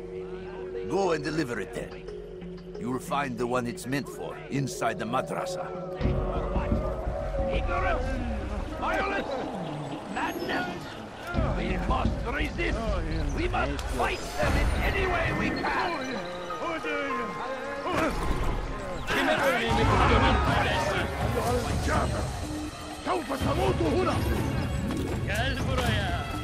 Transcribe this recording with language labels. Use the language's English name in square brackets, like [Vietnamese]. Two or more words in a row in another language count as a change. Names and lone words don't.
[English] Go and deliver it then. You'll find the one it's meant for, inside the madrasa. Ignorance! Violence! Madness! We must resist! We must fight them in any way we can! [Arabic] سوف تموت هنا. [Turkish] Gel buraya.